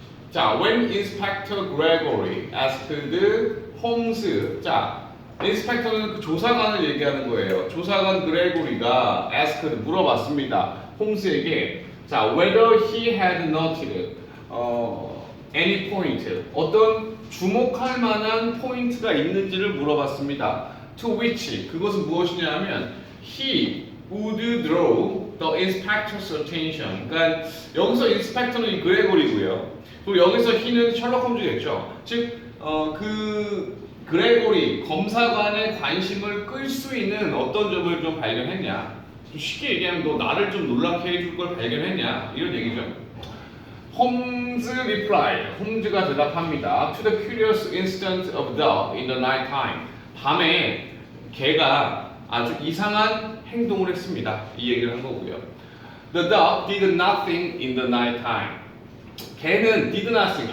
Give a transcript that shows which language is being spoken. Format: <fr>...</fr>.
<ko>자,</ko> <en>when Inspector Gregory asked Holmes,</en> <ko>자, 인스펙터는 그 조사관을 얘기하는 거예요. 조사관 그레고리가 asked 물어봤습니다. 홈스에게 자,</ko> <en>whether he had noted any point</en> <ko>어떤 주목할 만한 포인트가 있는지를 물어봤습니다.</ko> <en>To which</en> <ko>그것은 무엇이냐면</ko> <en>he would draw the inspector's attention.</en> <ko>그러니까 여기서 인스펙터는 그레고리고요. 그리고 여기서 he는 셜록 홈즈겠죠. 즉 그 그레고리 검사관의 관심을 끌 수 있는 어떤 점을 좀 발견했냐? 좀 쉽게 얘기하면 너 나를 좀 놀랍게 해줄 걸 발견했냐? 이런 얘기죠. 홈즈 reply. 홈즈가 대답합니다.</ko> <en>To the curious incident of dog in the night time.</en> <ko>밤에 개가 아주 이상한 행동을 했습니다. 이 얘기를 한 거고요.</ko> <en>The dog did nothing in the night time.</en> <ko>개는</ko> <en>did nothing.</en>